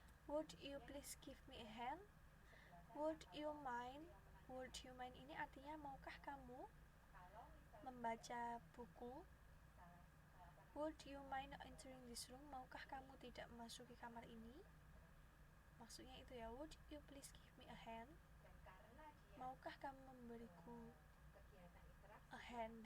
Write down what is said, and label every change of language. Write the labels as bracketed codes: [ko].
[en] Would you please give me a hand? Would you mind [id] ini artinya maukah kamu membaca buku? [en] Would you mind entering this room? [id] Maukah kamu tidak memasuki kamar ini? Maksudnya itu ya, [en] would you please give me a hand? [id] Maukah kamu memberiku [en] a hand?